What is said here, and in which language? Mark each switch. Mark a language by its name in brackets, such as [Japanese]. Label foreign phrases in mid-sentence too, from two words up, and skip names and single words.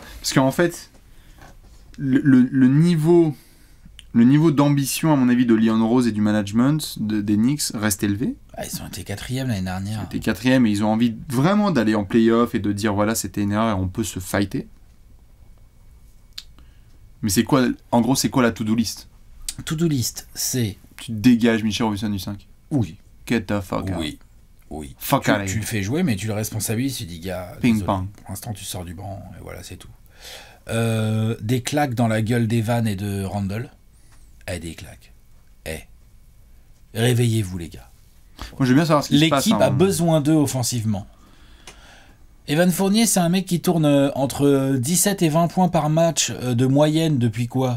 [French] Parce qu'en fait, le niveau d'ambition, à mon avis, de Leon Rose et du management des Knicks reste élevé. Ah, ils ont été 4e l'année dernière. Ils étaient 4e et ils ont envie vraiment d'aller en play-off et de dire voilà, c'était une erreur et on peut se fighter. Mais c'est quoi, en gros, c'est quoi la to-do list ? To-do list, c'est... Tu dégages Mitchell Robinson du 5 ? Oui. [English] Get the fuck out. [French] Oui. [English] Fuck out. [French] Tu le fais jouer, mais tu le responsabilises. Tu dis, gars, ping pong. Pour l'instant, tu sors du banc, et voilà, c'est tout. Des claques dans la gueule d'Evan et de Randle. Des claques. Réveillez-vous, les gars. Moi, je veux bien savoir ce qui se passe. L'équipe a besoin d'eux offensivement. Evan Fournier, c'est un mec qui tourne entre 17 et 20 points par match de moyenne depuis quoi ?